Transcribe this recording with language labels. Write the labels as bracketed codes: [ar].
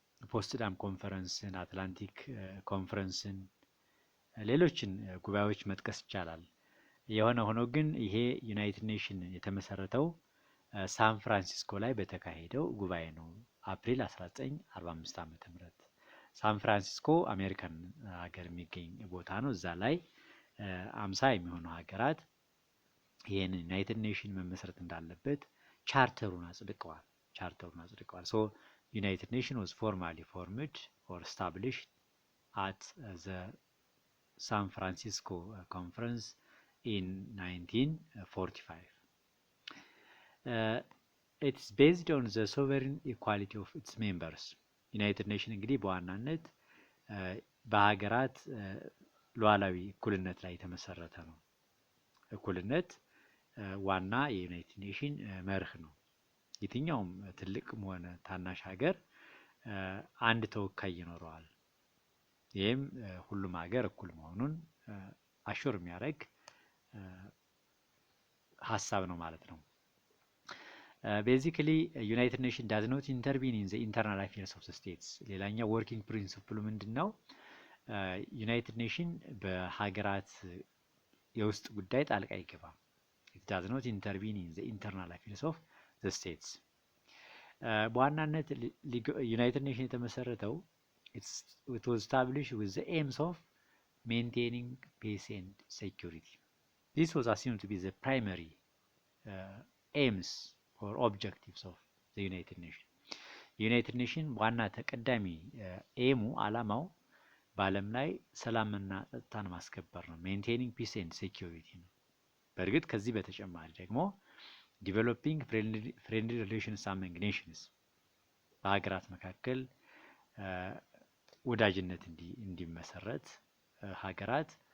[am] ፖስትዳም ኮንፈረንስን፣ አትላንቲክ ኮንፈረንስን፣ ሌሎችን ጉባኤዎች መጥቀስ ይቻላል። የሆነ ሆኖ ግን ይሄ ዩናይትድ ኔሽን የተመሰረተው ሳን ፍራንሲስኮ ላይ በተካሄደው ጉባኤ ነው። አፕሪል 1945 ዓ.ም ሳን ፍራንሲስኮ አሜሪካን ሀገር የሚገኝ ቦታ ነው። እዛ ላይ 50 የሚሆኑ ሀገራት ይሄን ዩናይትድ ኔሽን መመስረት እንዳለበት ቻርተሩን አጽድቀዋል። [en] ሶ ዩናይትድ ኔሽን was formally formed or established at the San Francisco conference in 1945. It's based on the sovereign equality of its members. [am] ዩናይትድ ኔሽን እንግዲህ በዋናነት በሀገራት ሉዓላዊ እኩልነት ላይ የተመሰረተ ነው። እኩልነት ዋና የዩናይትድ ኔሽን መርህ ነው። የትኛውም ትልቅም ሆነ ታናሽ ሀገር አንድ ተወካይ ይኖረዋል። ይህም ሁሉም ሀገር እኩል መሆኑን አሹር የሚያደርግ ሀሳብ ነው ማለት ነው። [en] ቤዚክሊ ዩናይትድ ኔሽን ዳዝ ኖት ኢንተርቪን ኢን ዘ ኢንተርናል አፌርስ ኦፍ ዘ ስቴትስ። [am] ሌላኛው ወርኪንግ ፕሪንሲፕሉ ምንድን ነው? ዩናይትድ ኔሽን በሀገራት የውስጥ ጉዳይ ጣልቃ አይገባም። [en] ኢት ዳዝ ኖት ኢንተርቪን ኢን ዘ ኢንተርናል አፌርስ ኦፍ ዘ ስቴትስ። [am] በዋናነት ዩናይትድ ኔሽን የተመሰረተው [en] it was established with the aims of maintaining peace and security. This was assumed to be the primary aims or objectives of the United Nations. [am] ዩናይትድ ኔሽን ዋና ተቀዳሚ ኤሙ አላማው በዓለም ላይ ሰላምና ጸጥታን ማስከበር ነው። [en] ሜንቴኒንግ ፒስ ኤንድ ሴኪዩሪቲ [am] ነው። በእርግጥ ከዚህ በተጨማሪ ደግሞ [en] ዲቨሎፒንግ ፍሬንድሊ ሪሌሽንስ አመንግ ኔሽንስ፣ [am] በሀገራት መካከል ወዳጅነት እንዲመሰረት ሀገራት